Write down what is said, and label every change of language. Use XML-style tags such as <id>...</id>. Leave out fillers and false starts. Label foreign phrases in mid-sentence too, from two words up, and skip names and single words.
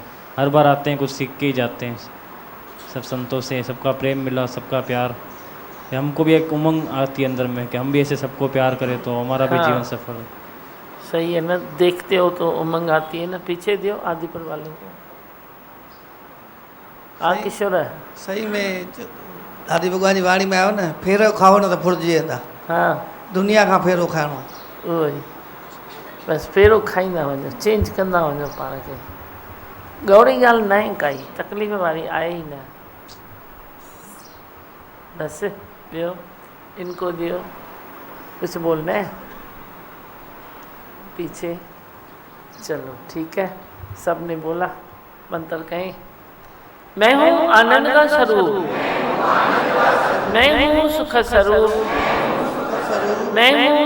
<hi>हर बार आते हैं कुछ सीख के ही जाते हैं। सब संतों से सबका प्रेम मिला, सबका प्यार, हमको भी एक उमंग आती है अंदर में कि हम भी ऐसे सबको प्यार करें तो हमारा भी जीवन सफल हो। सही है ना, देखते हो तो उमंग आती है ना। पीछे दियो आदिपुर वालों को। किशोर है</hi> <sd>सही में दादी भगवान जी वाणी में आयो न, फेरो खाओ न तो फुरजी वेंदा। हाँ, दुनिया का फेरो खाइणो उहो ई बस फेरो खाईंदा वञो, चेंज कंदा वञो पाण खे। गौरी ॻाल्हि न आहे काई, तकलीफ़ वारी आहे ई न। बस ॿियो इनको दियो,</sd> <hi>कुछ बोलना है पीछे। चलो ठीक है, सब ने बोला, मंत्र कहें। मैं हूँ आनंद का स्वरूप, मैं हूँ सुख स्वरूप, मैं हूँ</hi>